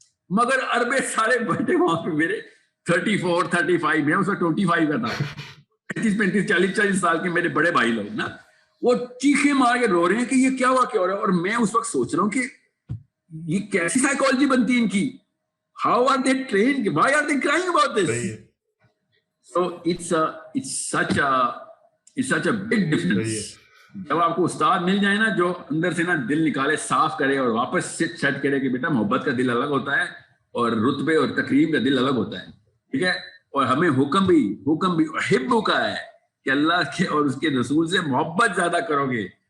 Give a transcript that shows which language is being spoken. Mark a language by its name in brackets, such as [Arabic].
[Urdu] مگر عربے سارے بیٹھے وہاں پہ میرے 34 35 میں اس وقت 25 کا تھا, 35 40 سال کے میرے بڑے بھائی لوگ نا, وہ چیخے مار کے رو رہے ہیں کہ یہ کیا واقعہ ہو رہا ہے. اور میں اس وقت سوچ رہا ہوں کہ یہ کیسی سائیکالوجی بنتی ہے ان کی. [English] How are they trained? Why are they crying about this? So it's such a big difference. [Urdu] جب آپ کو استاد مل جائے نا جو اندر سے نا دل نکالے, صاف کرے اور واپس سیٹ کرے کہ بیٹا محبت کا دل الگ ہوتا ہے اور رتبے اور تقریب کا دل الگ ہوتا ہے, ٹھیک ہے. اور ہمیں حکم بھی حب کا ہے کہ اللہ کے اور اس کے رسول سے محبت زیادہ کرو گے.